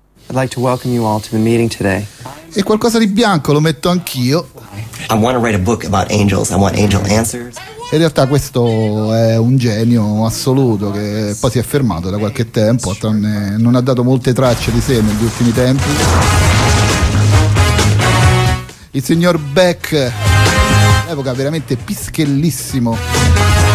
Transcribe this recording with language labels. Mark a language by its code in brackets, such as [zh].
[en] I'd like to welcome you all to the meeting today. [it] E qualcosa di bianco lo metto anch'io. [en] I want to write a book about angels. I want angel answers. [it] In realtà questo è un genio assoluto che poi si è fermato da qualche tempo, tranne non ha dato molte tracce di sé negli ultimi tempi. Il signor Beck, all'epoca veramente pischellissimo.